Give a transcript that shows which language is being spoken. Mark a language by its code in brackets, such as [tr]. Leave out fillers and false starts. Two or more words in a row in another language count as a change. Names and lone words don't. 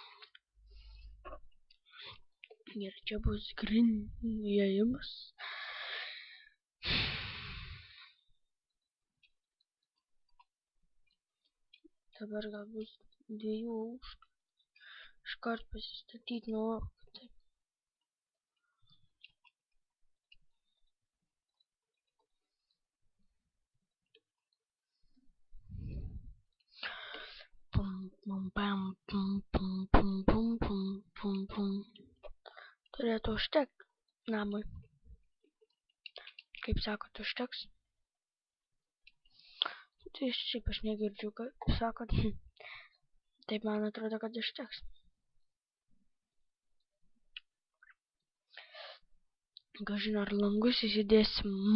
[lt] Gerai, čia bus įėjimas. Dabar gal bus 2 aukštų. iškart pasistatyti nuorūką. Taip. Pum, pum, pam, pum, pum, pum, pum, pum, pum, pum. Turėtų užtekti namui. Kaip sakot, užteks? Tai šiaip aš negirdžiu, kaip sakot. Taip man atrodo, kad užteks. Kažin ar langus įsidėsim.